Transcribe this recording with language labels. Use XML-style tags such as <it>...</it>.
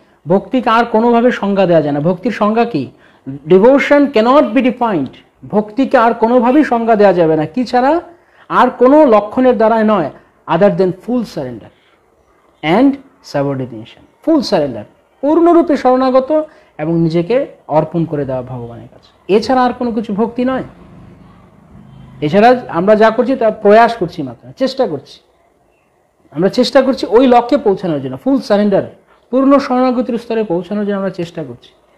<bn>ভক্তিকে আর কোনোভাবে সংজ্ঞা দেওয়া যায় না। ভক্তির সংজ্ঞা কি?</bn> <en>Devotion cannot be defined.</en> <bn>ভক্তিকে আর কোনোভাবেই সংজ্ঞা দেওয়া যাবে না, কি ছাড়া? আর কোনো লক্ষণের দ্বারাই নয়,</bn> <en>other than full surrender and subordination. Full surrender,</en> <bn>পূর্ণরূপে শরণাগত এবং নিজেকে অর্পণ করে দেওয়া ভগবানের কাছে। এছাড়া আর কোনো কিছু ভক্তি নয়। এছাড়া আমরা যা করছি তা প্রয়াস করছি মাত্র, চেষ্টা করছি, আমরা চেষ্টা করছি ওই লক্ষ্যে পৌঁছানোর জন্য,</bn> <en>full surrender,</en> <bn>পূর্ণ শরণাগতির স্তরে পৌঁছানোর জন্য আমরা চেষ্টা করছি।</bn>